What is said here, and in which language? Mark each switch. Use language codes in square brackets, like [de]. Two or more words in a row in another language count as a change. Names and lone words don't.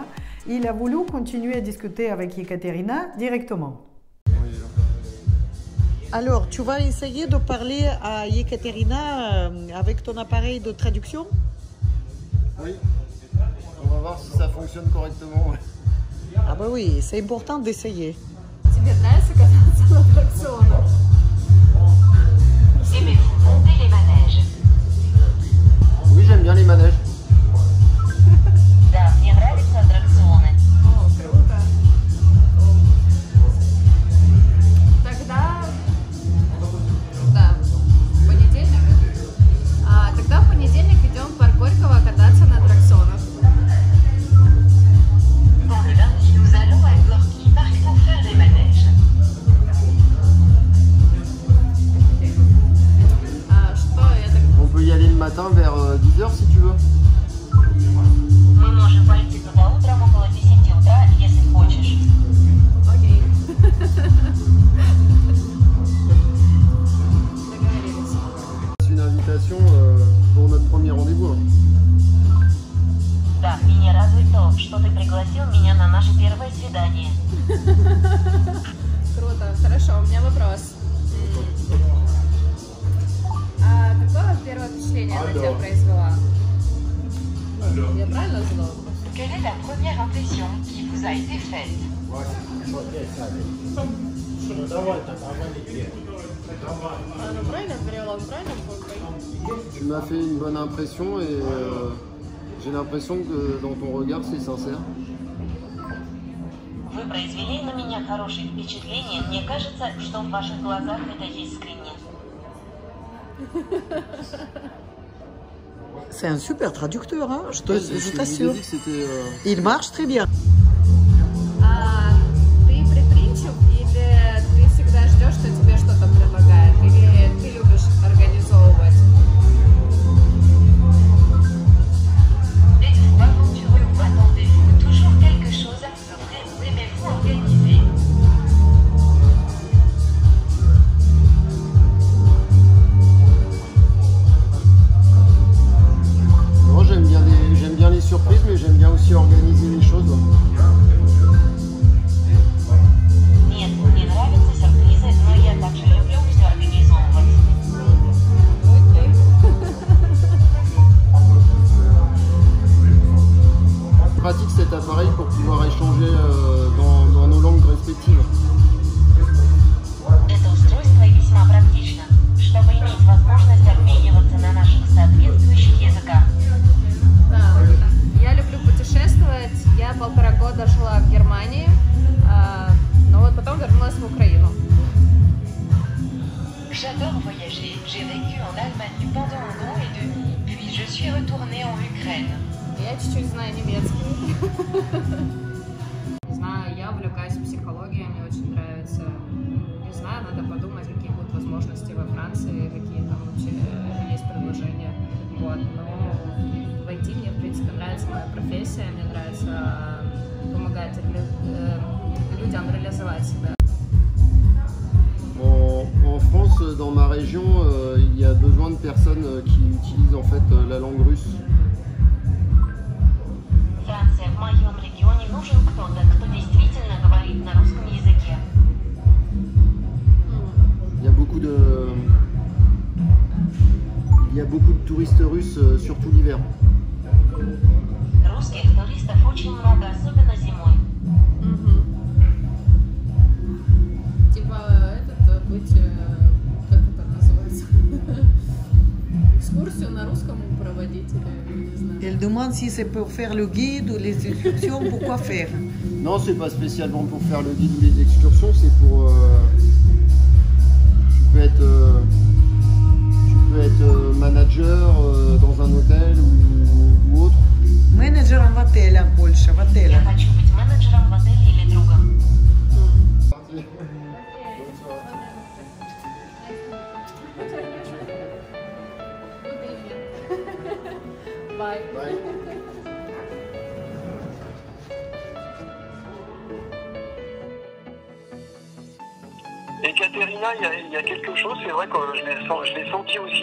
[fr] Il a voulu continuer à discuter avec Ekaterina directement. Alors, tu vas essayer de parler à Ekaterina avec ton appareil de traduction? Oui. On va voir si ça fonctionne correctement. Ah bah oui, c'est important d'essayer. [ru] Тебе нравится кататься на аттракционах? [fr] Aimez-vous monter les manèges? Oui, j'aime bien les manèges. [ru] Да, мне нравятся аттракционы. О, круто. Да, в понедельник. Тогда в понедельник идем в парк Горького кататься на аттракционах. [fr] Pour le lundi, nous allons à Gorky Park pour faire les manèges. On peut y aller le matin vers 10h si tu veux. [ru] Мы можем пойти туда утром около 10 утра, если хочешь. Окей. Договорились. [fr] C'est une invitation pour notre premier rendez-vous. [ru] Да, меня радует то, что ты пригласил меня на наше первое свидание. Круто. Хорошо, у меня вопрос. А какое первое впечатление она тебя произвела? Я правильно задала вопрос? [fr] Quelle est la première impression qui vous a été faite? [ru] Она правильно ответила? Он правильно понял? [fr] Tu m'as fait une bonne impression et j'ai l'impression que dans ton regard c'est sincère. [ru] Вы произвели на меня хорошее впечатление. Мне кажется, что в ваших глазах это искренне. [fr] C'est un super traducteur, hein, je t'assure. C'était Il marche très bien. [ru] Ты предприимчив или ты всегда ждешь, что тебе что-то предлагают? Или ты любишь организовывать? [fr] Êtes-vous aventureux ou attendez-vous toujours quelque chose à offrir ou aimez-vous organiser? Moi j'aime bien les surprises, mais j'aime bien aussi organiser les choses. [ru] Нет, мне нравятся сюрпризы, но я также люблю все организовывать. Окей. [fr] Pratique cet appareil pour pouvoir échanger dans nos langues respectives. [ru] Это устройство весьма практично, чтобы иметь возможность обмениваться на наших соответствующих языках. Да. Я люблю путешествовать. Я 1,5 года жила в Германии, но вот потом вернулась в Украину. [fr] J'adore voyager. J'ai vécu en Allemagne pendant 1 an et demi, puis je suis retournée en Ukraine. [ru] Я чуть-чуть знаю немецкий. Не знаю, я увлекаюсь психологией, мне очень нравится. Не знаю, надо подумать, какие будут возможности во Франции, какие там вообще есть предложения. Вот. Но в IT мне, в принципе, нравится моя профессия, мне нравится помогать людям реализовать себя. [fr] En France, dans ma région, il y a besoin de personnes qui utilisent en fait la langue russe. [ru] Франция, в моем регионе нужен кто-то, кто действительно говорит на русском языке. [fr] Il y a beaucoup de touristes russes, surtout l'hiver. [ru] Русских туристов очень много, особенно зимой. Типа быть, как это называется, экскурсию на русском проводить или не знаю. [fr] Elle demande si c'est pour faire le guide ou les excursions, pourquoi faire? Non, c'est pas spécialement pour faire le guide ou les excursions, c'est pour... tu peux être manager dans un hôtel ou autre. [ru] Менеджером в отеле в Польше, в Я отеле. хочу быть менеджером в отеле или другом. [fr] Bye. Et Caterina, il y a quelque chose, c'est vrai que je l'ai senti aussi.